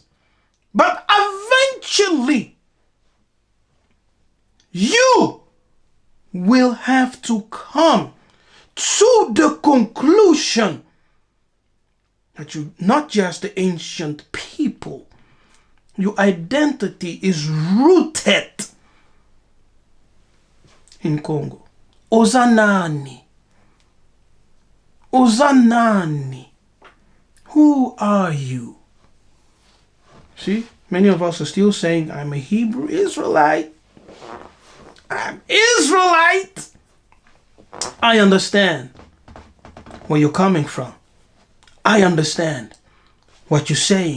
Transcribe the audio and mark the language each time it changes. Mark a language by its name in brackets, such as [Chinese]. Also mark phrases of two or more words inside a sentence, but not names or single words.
[English] But eventually, you will have to come to the conclusion that you're not just the ancient people. Your identity is rooted in Congo. Ozanani. Ozanani. Who are you? See, many of us are still saying, I'm a Hebrew Israelite. I'm Israelite. I understand where you're coming from. I understand what you're saying.